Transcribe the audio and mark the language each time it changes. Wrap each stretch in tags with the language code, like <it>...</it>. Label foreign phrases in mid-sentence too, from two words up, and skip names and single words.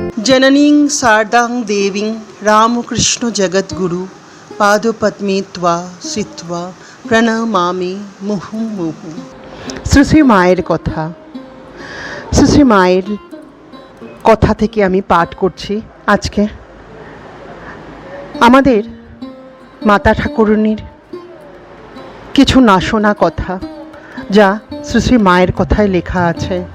<sa>जननीं शारदां देवीं रामकृष्ण जगद्गुरु पादपद्मे त्वा श्रित्वा প্রণমামি মুহুর্মুহু।</sa> <bn>শ্রী শ্রী মায়ের কথা। শ্রী শ্রী মায়ের কথা থেকে আমি পাঠ করছি আজকে। আমাদের মাতা ঠাকুরানীর কিছু না শোনা কথা, যা শ্রী শ্রী মায়ের কথায় লেখা আছে।</bn>